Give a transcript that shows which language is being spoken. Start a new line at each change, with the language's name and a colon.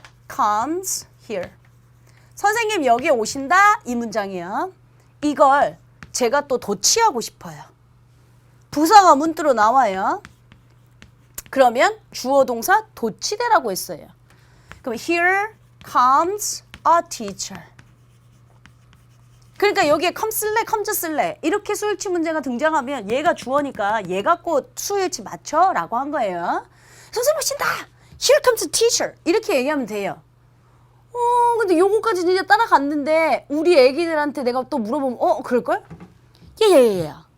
English: comes here.
Korean: 선생님 여기 오신다 이 문장이요. 이걸 제가 또 도치하고 싶어요. 부사가 문두로 나와요. 그러면 주어 동사 도치되라고 했어요.
English: 그럼 here comes a teacher.
Korean: 그러니까 여기에 come 쓸래, comes 쓸래 이렇게 수일치 문제가 등장하면 얘가 주어니까 얘 갖고 수일치 맞춰 라고 한 거예요. 선생님 오신다. Here comes a teacher. 이렇게 얘기하면 돼요. 근데 요거까지 이제 따라갔는데 우리 애기들한테 내가 또 물어보면 그럴걸? 예.